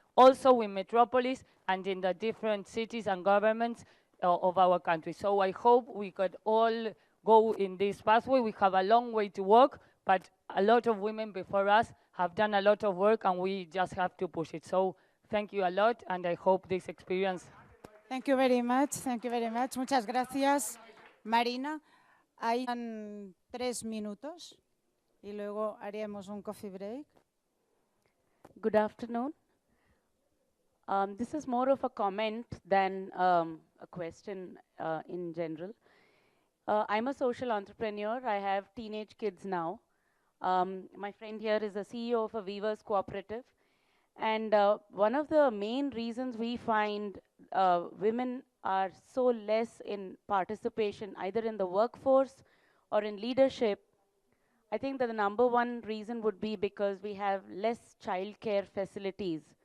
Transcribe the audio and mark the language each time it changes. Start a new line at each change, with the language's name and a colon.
English: also in Metropolis and in the different cities and governments of our country. So I hope we could all go in this pathway. We have a long way to walk, but a lot of women before us have done a lot of work, and we just have to push it. So thank you a lot, and I hope this experience. Thank you very much. Thank you very much.
Spanish: Muchas gracias, Marina. Hay 3 minutos y luego haremos un coffee break.
English: Good afternoon. This is more of a comment than a question in general. I'm a social entrepreneur. I have teenage kids now. My friend here is the CEO of a weavers cooperative. And one of the main reasons we find women are so less in participation, either in the workforce or in leadership, I think that the number one reason would be because we have less childcare facilities.